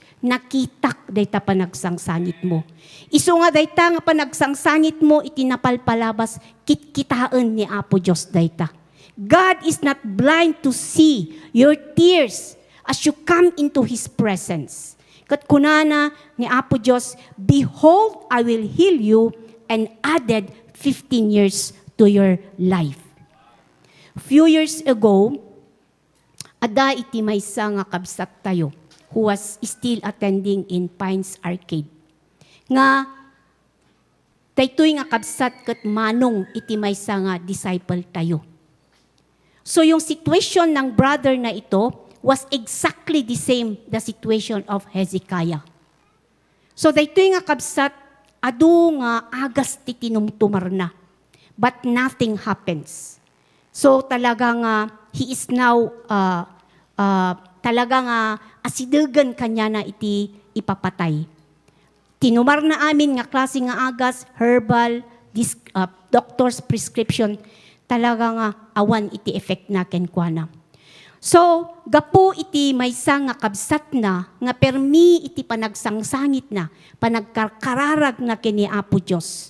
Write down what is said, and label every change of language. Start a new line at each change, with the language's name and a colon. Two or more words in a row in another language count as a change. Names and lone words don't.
Iloko: Nakitak dayta panagsangsangit mo. Isu nga dayta nga panagsangsangit mo itinapalpalabas kitkitaan ni Apo Diyos dayta.
English: God is not blind to see your tears as you come into His presence.
Iloko: Kat kunana ni Apo Diyos,
English: behold, I will heal you, and added 15 years to your life. Few years ago,
Iloko: ada iti maysa nga kabsat tayo
English: who was still attending in Pines Arcade.
Iloko: Nga, daytoy nga kabsat kat manong iti maysa nga disciple tayo.
English: So
Filipino: yung situation ng brother na ito
English: was exactly the same the situation of Hezekiah.
Iloko: So daytoy nga kabsat, adu nga agas ti tinumtumar na.
English: But nothing happens. So
Iloko: talaga nga,
English: he is now,
Iloko: talaga nga, asidegan kanya na iti ipapatay. Tinumar na amin nga klase nga agas, herbal,
English: doctor's prescription,
Iloko: talaga nga awan iti effect na kenkwana. So, gapo iti maysa nga kabsat na, nga permi iti panagsangsangit na, panagkararag na kini Apo Diyos.